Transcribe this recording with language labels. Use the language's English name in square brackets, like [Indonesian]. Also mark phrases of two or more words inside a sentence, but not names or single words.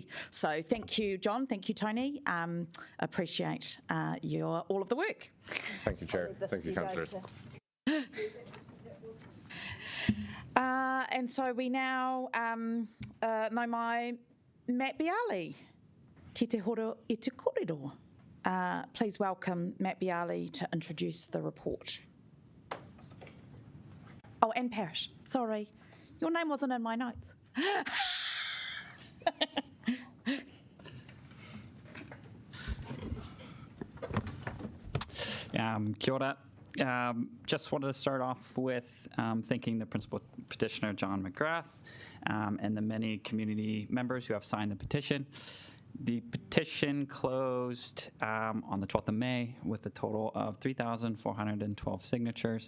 [English] So thank you, John. Thank you, Tony. Appreciate all of the work. Thank you, Chair. Thank you, councillors. And so we now know my Matt Bialy. [Māori] Ki te horo I te kōrero. [English] Please welcome Matt Bialy to introduce the report. Oh, and Parrish. Sorry. Your name wasn't in my notes. [Māori] Kia ora. [English] Just wanted to start off with thanking the principal petitioner, John McGrath, and the many community members who have signed the petition. The petition closed on the 12th of May with a total of 3,412 signatures.